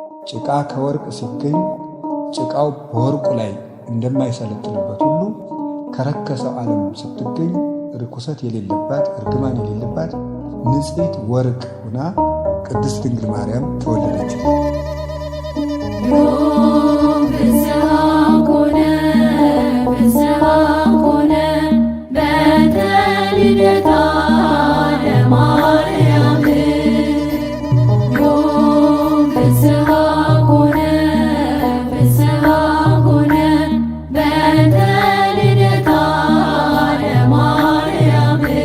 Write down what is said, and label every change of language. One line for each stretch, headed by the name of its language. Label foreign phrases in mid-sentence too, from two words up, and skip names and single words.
Amharic: ጭቃ ከወርቅ ሲገኝ ጭቃው በወርቁ ላይ እንደማይሰለጥንበት ሁሉ ከረከሰው ዓለም ስትገኝ ርኩሰት የሌለባት እርግማን የሌለባት ንጽሕት ወርቅ ሆና ቅድስት ድንግል ማርያም ተወለደች።
Geez: ፍስሐ ኮነ፣ ፍስሐ ኮነ በእንተ ልደታ ለማርያም። ፍስሐ ኮነ፣ ፍስሐ ኮነ በእንተ ልደታ ለማርያም።